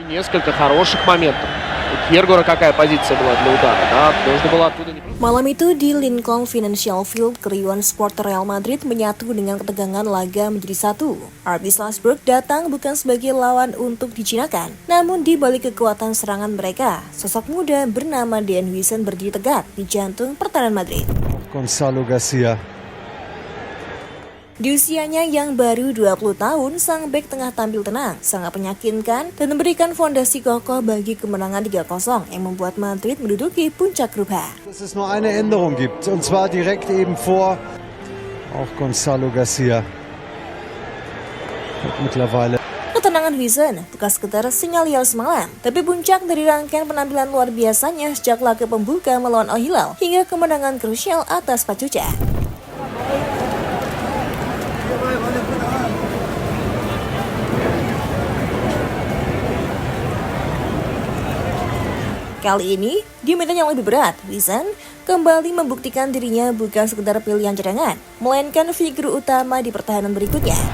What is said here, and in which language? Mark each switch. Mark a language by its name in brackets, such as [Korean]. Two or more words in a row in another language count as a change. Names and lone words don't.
[Russian] несколько хороших моментов. У Кьергора какая позиция была для удара, да? Нужно было оттуда не... [Indonesian] Malam itu di Lincoln Financial Field, keriuhan supporter Real Madrid menyatu dengan ketegangan laga menjadi satu. RB Salzburg datang bukan sebagai lawan untuk dijinakan, namun di balik kekuatan serangan mereka, sosok muda bernama Dean Huijsen berdiri tegak di jantung pertahanan Madrid. Gonzalo Garcia. Di usianya yang baru 20 tahun, sang bek tengah tampil tenang, sangat meyakinkan dan memberikan fondasi kokoh bagi kemenangan 3-0 yang membuat Madrid menduduki puncak grup H. [German] Dass es nur eine Änderung gibt, und zwar direkt eben vor auch Gonzalo Garcia. Mittlerweile. [Indonesian] Ketenangan Huijsen bukan sekedar sinyal semalam, tapi puncak dari rangkaian penampilan luar biasanya sejak laga pembuka melawan Al Hilal hingga kemenangan krusial atas Pachuca. Kali ini, di medan yang lebih berat, Huijsen kembali membuktikan dirinya bukan sekedar pilihan cadangan, melainkan figur utama di pertahanan berikutnya.